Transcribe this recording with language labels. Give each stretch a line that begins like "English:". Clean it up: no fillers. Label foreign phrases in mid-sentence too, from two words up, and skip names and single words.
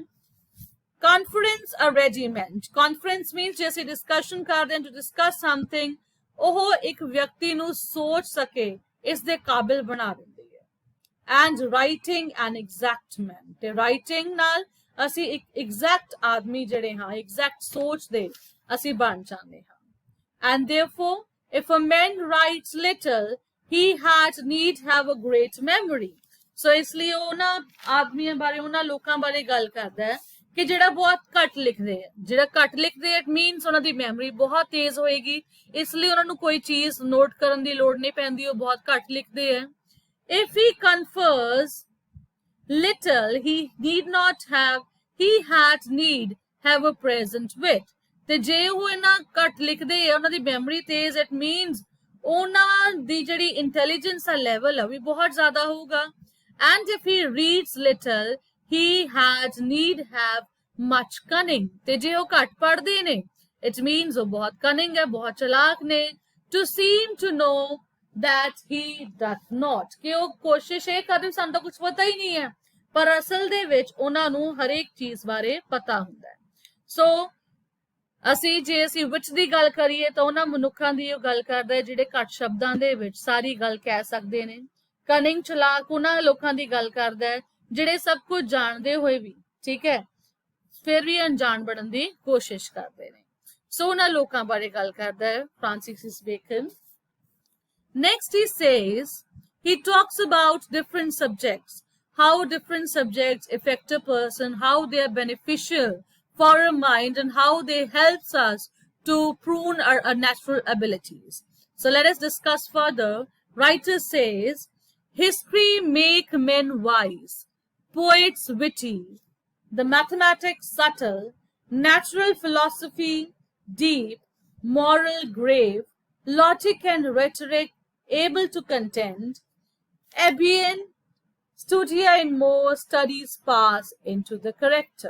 English: Conference a ready man. Conference means
Punjabi: ਜੇ ਅਸੀਂ ਡਿਸਕਸ਼ਨ ਕਰਦੇ ਹਾਂ,
English: to discuss something,
Punjabi: ਉਹ ਇੱਕ ਵਿਅਕਤੀ ਨੂੰ ਸੋਚ ਸਕੇ, ਇਸ ਦੇ ਕਾਬਿਲ ਬਣਾ ਦਿੰਦੀ ਹੈ।
English: And writing an exact man.
Punjabi: ਤੇ writing ਨਾਲ ਅਸੀਂ ਇੱਕ exact ਆਦਮੀ ਜਿਹੜੇ ਹਾਂ, exact ਸੋਚ ਦੇ ਅਸੀਂ ਬਣ ਜਾਂਦੇ ਹਾਂ।
English: And therefore, if a man writes little, he had need have a great memory.
Punjabi: So ਇਸ ਲਈ ਉਹਨਾਂ ਆਦਮੀਆਂ ਬਾਰੇ, ਉਹਨਾਂ ਲੋਕਾਂ ਬਾਰੇ ਗੱਲ ਕਰਦਾ ਹੈ ਕਿ ਜਿਹੜਾ ਬਹੁਤ ਘੱਟ ਲਿਖਦੇ ਹੈ, ਜਿਹੜਾ ਘੱਟ ਲਿਖਦੇ
English: it means
Punjabi: ਉਹਨਾਂ ਦੀ ਮੈਮਰੀ ਬਹੁਤ ਤੇਜ਼ ਹੋਏਗੀ, ਇਸ ਲਈ ਉਹਨਾਂ ਨੂੰ ਕੋਈ ਚੀਜ਼ ਨੋਟ ਕਰਨ ਦੀ ਲੋੜ ਨਹੀਂ ਪੈਂਦੀ, ਉਹ ਬਹੁਤ ਘੱਟ ਲਿਖਦੇ ਹੈ।
English: If he confers little, he had need have a present wit.
Punjabi: ਤੇ ਜੇ ਉਹ ਇਹਨਾਂ ਘੱਟ ਲਿਖਦੇ ਹੈ, ਉਹਨਾਂ ਦੀ ਮੈਮਰੀ ਤੇਜ਼,
English: it means
Punjabi: ਉਹਨਾਂ ਦੀ ਜਿਹੜੀ ਇੰਟੈਲੀਜੈਂਸ ਦਾ ਲੈਵਲ ਹੈ ਵੀ ਬਹੁਤ ਜ਼ਿਆਦਾ ਹੋਊਗਾ।
English: And if he reads little, he had need have much cunning.
Punjabi: ਤੇ ਜੇ ਉਹ ਘੱਟ ਪੜ੍ਹਦੇ ਨੇ,
English: it means
Punjabi: ਉਹ ਬਹੁਤ cunning ਹੈ, ਬਹੁਤ ਚਲਾਕ ਨੇ।
English: To seem to know that he doth not,
Punjabi: ਕਿ ਉਹ ਕੋਸ਼ਿਸ਼ ਇਹ ਕਰਦੇ ਸਾਨੂੰ ਤਾਂ ਕੁਝ ਪਤਾ ਹੀ ਨਹੀਂ ਹੈ, ਪਰ ਅਸਲ ਦੇ ਵਿੱਚ ਉਹਨਾਂ ਨੂੰ ਹਰੇਕ ਚੀਜ਼ ਬਾਰੇ ਪਤਾ ਹੁੰਦਾ ਹੈ। ਸੋ ਜੇ ਅਸੀਂ ਵਿਚ ਦੀ ਗੱਲ ਕਰੀਏ ਤਾਂ ਉਹਨਾਂ ਮਨੁੱਖਾਂ ਦੀ ਉਹ ਗੱਲ ਕਰਦਾ ਹੈ ਜਿਹੜੇ ਘੱਟ ਸ਼ਬਦਾਂ ਦੇ ਵਿੱਚ ਸਾਰੀ ਗੱਲ ਕਹਿ ਸਕਦੇ ਨੇ। ਕਨਿੰਗ ਚਲਾਕ ਉਹਨਾਂ ਲੋਕਾਂ ਦੀ ਗੱਲ ਕਰਦਾ ਹੈ ਜਿਹੜੇ ਸਭ ਕੁਝ ਜਾਣਦੇ ਹੋਏ ਵੀ, ਠੀਕ ਹੈ, ਫਿਰ ਵੀ ਅਣਜਾਣ ਬਣਨ ਦੀ ਕੋਸ਼ਿਸ਼ ਕਰਦੇ ਨੇ। ਸੋ ਉਹਨਾਂ ਲੋਕਾਂ ਬਾਰੇ ਗੱਲ ਕਰਦਾ ਹੈ ਫ੍ਰਾਂਸਿਸ ਬੇਕਨ।
English: Next he says, he talks about different subjects, how different subjects affect a person, how they are beneficial for our mind, and how they helps us to prune our natural abilities. So let us discuss further. Writer says, history make men wise, poets witty, the mathematics subtle, natural philosophy deep, moral grave, logic and rhetoric able to contend,
Latin: Abian studia in more
English: studies pass into the character.